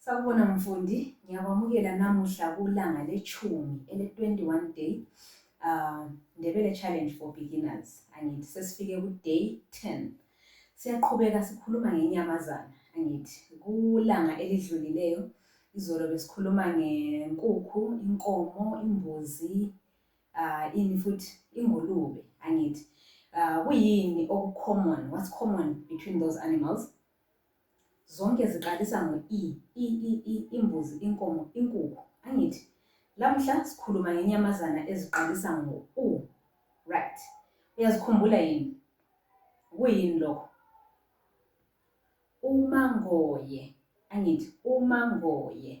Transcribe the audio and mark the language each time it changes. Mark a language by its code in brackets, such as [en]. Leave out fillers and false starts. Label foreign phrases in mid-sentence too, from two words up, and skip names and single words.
[nd] Sawubona mfundi, ngiyakwamukela namuhla kulanga lechumi ele-21 [en] day Ndebele challenge for beginners. [nd] Angithi sesifike ku day 10. Siyaqhubeka sikhuluma ngenyamazana. Angithi kulanga elidlulileyo izolo besikhuluma ngenkukhu, inkomo, imbuzi, ini futhi ingulube. Angithi kuyini okucommon? [en] What's common between those animals? [nd] Zonke ziqalisa ngo-E, imbuzi, inkomo, inkukhu. Angithi lamhla sikhuluma ngenyamazana eziqalisa ngo-U. Right. Uyazikhumbula yini? Kuyini lokho? Umangoye. Angithi umangoye.